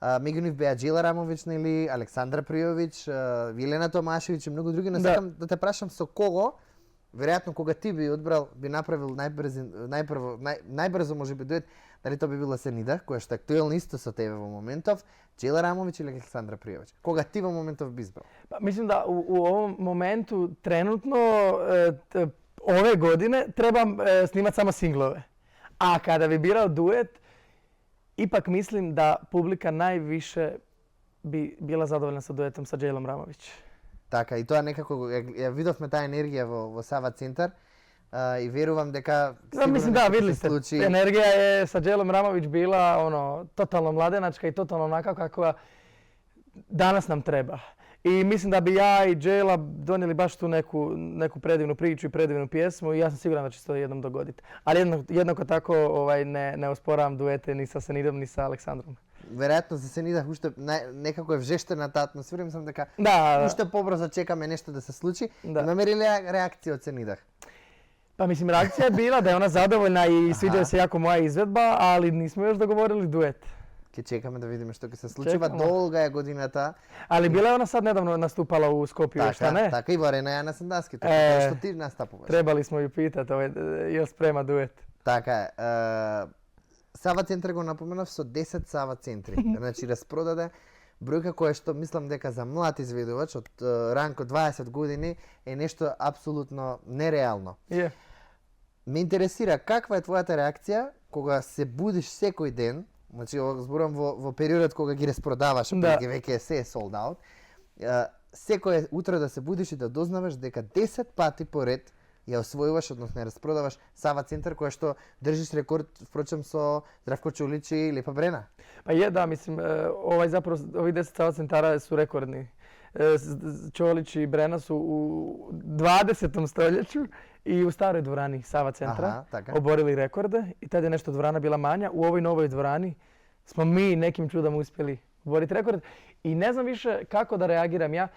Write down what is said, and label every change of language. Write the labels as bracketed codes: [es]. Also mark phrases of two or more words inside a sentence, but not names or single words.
[mk] Меѓу нив беа Джела Рамовиќ, нели, Александра Пријовиќ, Вилена Томашевиќ и многу други, но Да. сакам да те прашам со кого, веројатно кога ти би одбрал, би направил најбрзо можеби дует, дали тоа би била Сенида, која што е актуелна исто со тебе во моментов, Джела Рамовиќ или Александра Пријовиќ. Кога ти во моментов би избрал? [hr] Pa, mislim da u ovom momentu trenutno ove godine trebam snimati samo singlove. A kada bi birao duet, ipak mislim da publika najviše bi bila zadovoljna sa duetom sa Dželom Ramović. [mk] Така, и тоа некако ја видовме таа енергија во Сава центар и верувам дека [hr] Da, mislim da, [mk] ќе [hr] vidjeli [mk] се [hr] ste, [mk] случи. [hr] energija je sa Dželom Ramović bila ono, totalno mladenačka i totalno onaka kakva danas nam treba. I mislim da bi ja i Džela donijeli baš tu neku predivnu priču i predivnu pjesmu i ja sam siguran da će se to jednom dogoditi. Ali jednako tako ne osporavam duete ni sa Senidom ni sa Aleksandrom. [mk] Веројатно за Сенида уште некако е вжештена таа атмосфера, мислам дека [hr] Da, [mk] уште побрзо чекаме нешто да се случи. [hr] Da. [mk] Имаме ли реакција од Сенидах? [hr] pa mislim reakcija je bila da je ona zadovoljna i sviđa joj se jako moja izvedba, ali nismo još dogovorili duet. [mk] Ќе чекаме да видиме што ќе се случува. [hr] Чекамо. [mk] Долга е годината. [hr] Ali bila je ona sad nedavno nastupala u Skopju, šta ne? [mk] Така и во Арена Јана Сандаски, тоа Е. што ти настапуваш. [hr] Trebali smo ju pitati jel sprema duet. [mk] Така е. Сава центар го напоменав со 10 Сава центри. Значи распродаде бројка која што мислам дека за млад изведувач од ранг од 20 години е нешто апсолутно нереално. [hr] Je. [mk] Ме интересира каква е твојата реакција кога се будиш секој ден, значи ова зборам во периодот кога ги распродаваш, Да. веќе се е [en] sold out. [mk] Секој утро да се будиш и да дознаваш дека 10 пати поред ја освојуваш, односно ја распродаваш Сава центар, која што држиш рекорд, впрочем, со Здравко Чулич и Лепа Брена. [hr] Pa je, da, mislim, ovi 10 Sava centara su rekordni. Čolić i Brena su u 20. stoljeću i u staroj dvorani Sava centra [mk] Aha, така. [hr] oborili rekorde i tad je nešto dvorana bila manja. U ovoj novoj dvorani smo mi nekim čudom uspjeli oboriti rekord i ne znam više kako da reagiram ja.